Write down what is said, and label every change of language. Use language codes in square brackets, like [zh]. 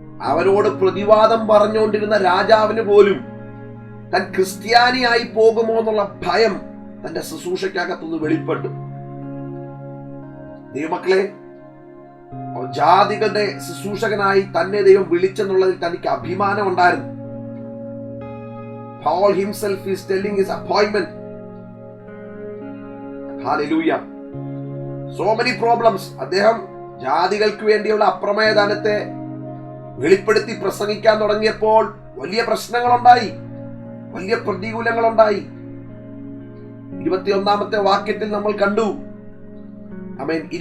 [ml] അവനോട് പ്രതിവാദം പറഞ്ഞുകൊണ്ടിരുന്ന രാജാവിന് പോലും താൻ ക്രിസ്ത്യാനിയായി പോകുമോ എന്നുള്ള ഭയം തന്റെ ശുശ്രൂഷയ്ക്കകത്തുനിന്ന് വെളിപ്പെട്ടു. ദൈവമക്കളെ, ജാതികളുടെ ശുശ്രൂഷകനായി തന്നെ ദൈവം വിളിച്ചെന്നുള്ളതിൽ തനിക്ക് അഭിമാനം ഉണ്ടായിരുന്നു. [en] Paul himself is telling his appointment. Hallelujah. So many problems. [ml] അദ്ദേഹം ജാതികൾക്ക് വേണ്ടിയുള്ള അപ്രമേയദാനത്തെ വെളിപ്പെടുത്തി പ്രസംഗിക്കാൻ തുടങ്ങിയപ്പോൾ വലിയ പ്രശ്നങ്ങളുണ്ടായി, വലിയ പ്രതികൂലങ്ങളുണ്ടായി. 21ാമത്തെ വാക്യത്തിൽ നമ്മൾ കണ്ടു. ആമേൻ.